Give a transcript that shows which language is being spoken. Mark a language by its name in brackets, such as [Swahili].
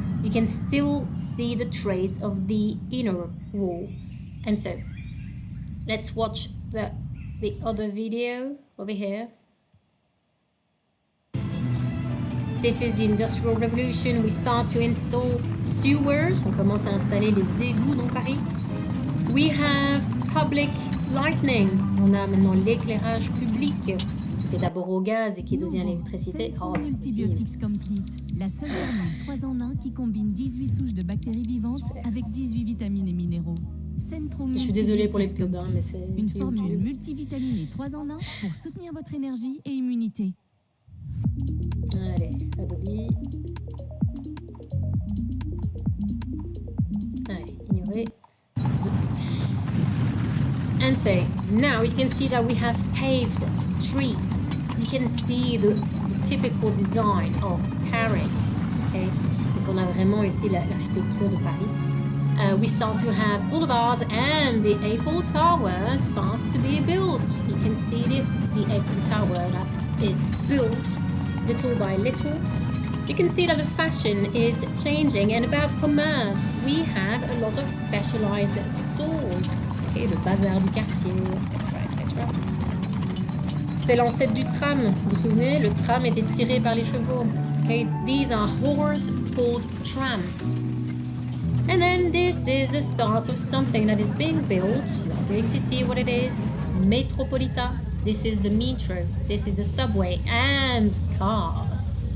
[English] You can still see the trace of the inner wall. And so let's watch the other video over here. This is the Industrial Revolution. We start to install sewers. [French] On commence à installer les égouts dans Paris. [English] We have public lighting. [French] On a maintenant l'éclairage public, qui était d'abord au gaz et qui devient l'électricité. Multibiotics Complete, la seule formule 3 en 1 qui combine 18 souches de bactéries vivantes avec 18 vitamines et minéraux. Je suis désolée pour les pubs, mais c'est une formule multivitaminée 3 en 1 pour soutenir votre énergie et immunité. Allez, Adobe. Allez, ignorer. [English] And so now you can see that we have paved streets. You can see the typical design of Paris. [French] Okay, donc on a vraiment ici l'architecture de Paris. [English] We start to have boulevards, and the Eiffel Tower starts to be built. You can see the Eiffel Tower that is built little by little. You can see that the fashion is changing. And about commerce, we have a lot of specialized stores. [French] Okay, le bazar du quartier, etc. C'est l'ancêtre du tram. Vous vous souvenez, le tram était tiré par les chevaux. [English] Okay, these are horse-pulled trams. And then this is the start of something that is being built. You are going to see what it is. Metropolitan. This is the metro. This is the subway and cars.